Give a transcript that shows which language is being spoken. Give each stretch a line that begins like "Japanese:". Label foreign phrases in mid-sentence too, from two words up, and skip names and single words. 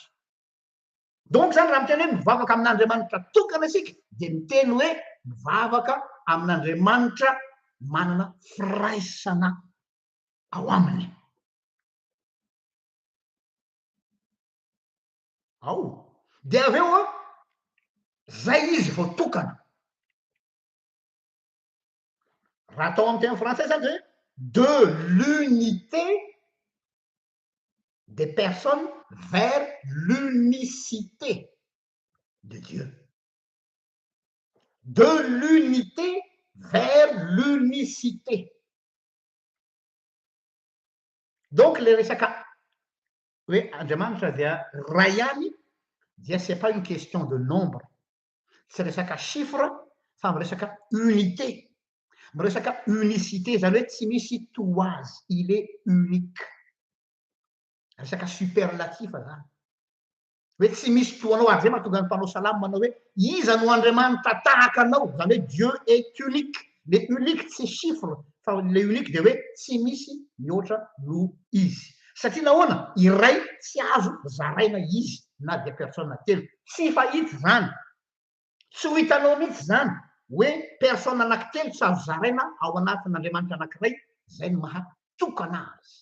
Malagasy: Donc zany raha miteny hoe mivavaka amin'Andriamanitra tokana isika dia miteny hoe mivavaka amin'Andriamanitra manana firaisana ao aminy. Ao. Dia avy eo zay izy vao tokana. Raha atao amin'ny teny frantsay zany hoe
French: de l'unité des personnes vers l'unicité de Dieu. De l'unité vers l'unicité.
Malagasy: Donc le resaka hoe Andriamanitra dia ray ihany dia
French: c'est pas une question de nombre.
Malagasy: Tsy resaka chiffre fa miresaka unité. Miresaka unicité zany hoe tsy misy toazy,
French: il est unique.
Malagasy: Resaka superlatif zany. Hoe tsy misy toanao ary zay mahatonga ny mpanao salamo manao hoe iza no Andriamanitra tahaka anao, zany hoe
French: Dieu est unique. Le unique
Malagasy: tsy chiffre fa
French: le unique
Malagasy: dia hoe tsy misy mihoatra no izy. Satria nahoana iray tsy azo zaraina izy na dia personne telo. Tsy fahita zany. Tsy ho hitanao mihitsy zany hoe personne anankitelo tsy azo zaraina ao anatin'Andriamanitra anankiray, zay no mahatokana azy.